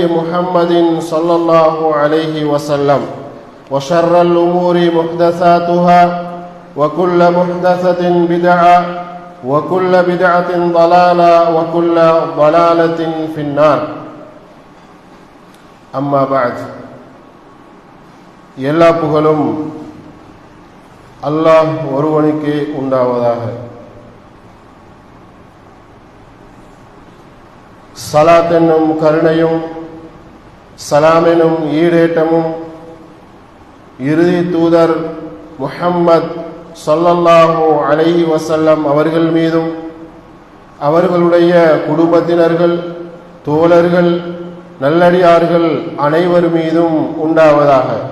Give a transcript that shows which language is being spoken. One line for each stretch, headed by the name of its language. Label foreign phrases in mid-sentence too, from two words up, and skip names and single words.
Arabic: محمد صلى الله عليه وسلم وشر الأمور محدثاتها وكل محدثة بدعة وكل بدعة ضلالة وكل ضلالة في النار أما بعد
Tamil: எல்லா புகழும் அல்லாஹ் ஒருவனுக்கே உண்டாவதாக. ஸலாத் என்னும் கருணையும் சலாம் எனும் ஈடேற்றமும் இறுதி தூதர் முஹம்மத்
Arabic: صلى الله عليه وسلم
Tamil: அவர்கள் மீதும் அவர்களுடைய குடும்பத்தினர்கள் தோழர்கள் நல்லடியார்கள் அனைவர் மீதும் உண்டாவதாக.